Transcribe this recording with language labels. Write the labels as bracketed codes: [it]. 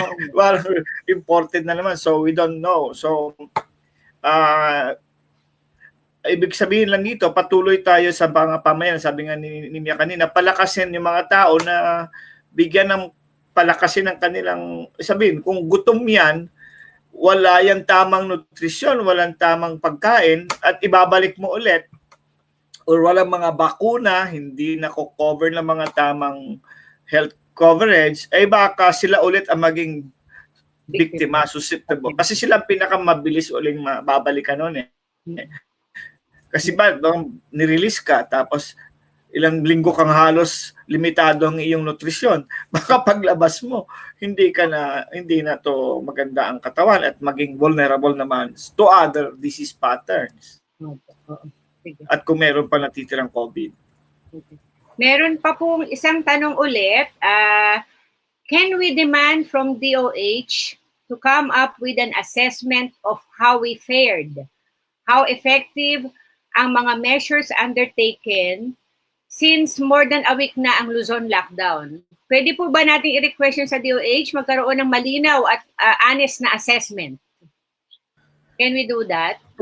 [en] Well, imported [tl] na naman, [en] so we don't know. [tl] So, ibig sabihin lang dito, patuloy tayo sa mga pamayan. Sabi nga ni Mia kanina, palakasin yung mga tao na bigyan ng palakasin ng kanilang, sabihin, kung gutom yan, wala yung tamang nutrisyon, walang tamang pagkain, at ibabalik mo ulit, or walang mga bakuna, hindi nako-cover ng mga tamang health coverage, ay baka sila ulit ang maging biktima, susceptible. Kasi sila ang pinakamabilis uling mababalikan nun Kasi nirelease ka, tapos ilang linggo kang halos limitado ang iyong nutrisyon. Baka paglabas mo, hindi na to maganda ang katawan at maging vulnerable naman [en] to other disease patterns. [tl] At kung meron pa natitirang COVID. Meron pa pong isang tanong ulit. [en] Can we demand from DOH to come up with an assessment of how we fared? How effective ang mga measures undertaken since more than a week na ang Luzon lockdown? [tl] Pwede po ba natin i-request yun sa DOH magkaroon ng malinaw at honest na assessment? [en] Can we do that?